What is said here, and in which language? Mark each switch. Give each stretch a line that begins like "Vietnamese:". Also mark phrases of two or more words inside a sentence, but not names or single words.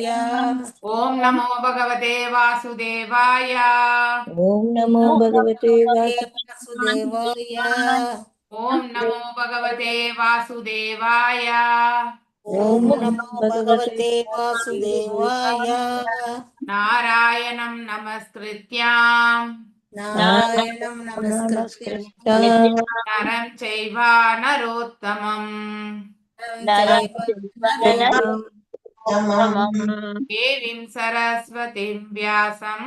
Sanskrit: ॐ नमो भगवते वासुदेवाय. ॐ नमो भगवते வாசுதேவாய. ॐ नमो भगवते वासुदेवाय. Om ஓம் Namo नमो भगवते वासुदेवाय. नारायणम् नमस्कृत्याम् नारायणम् नमस्कृत्यम् Namaskar. नरम् चैव नरोत्तमम् देवीम् सरस्वतीम् व्यासम्